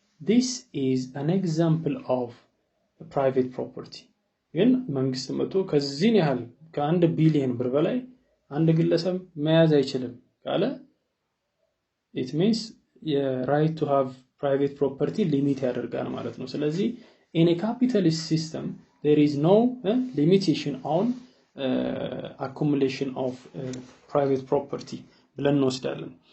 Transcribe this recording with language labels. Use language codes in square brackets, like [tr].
[en] This is an example of a private property. [am] ግን መንግስት መጥቶ ከዚህን ያህል ከ1 ቢሊየን ብር በላይ አንድ ግለሰብ መያዝ አይችልም ካለ [en] it means your right to have private property limit [am] ያደርጋል ማለት ነው. [en] ስለዚህ in a capitalist system there is no limitation on accumulation of private property [am] ብለን እንወስዳለን.